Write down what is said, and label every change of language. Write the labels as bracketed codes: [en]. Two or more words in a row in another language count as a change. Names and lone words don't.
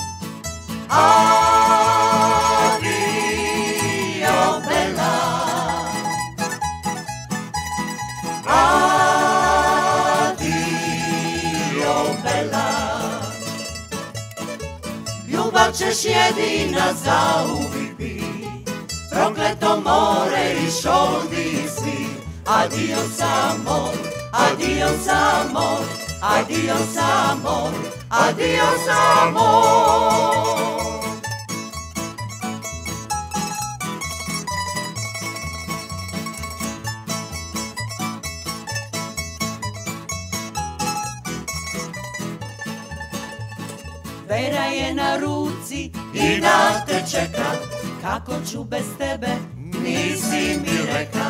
[it] Adio bela, adio bela. [hr] Ljubav ćeš jedina zauvijek bit, prokleto more i šoldi svi. [es] Adios amor, adios amor, adios amor, adios amor. [hr] Vera je na ruci i da te čeka, kako ću bez tebe, nisi mi reka.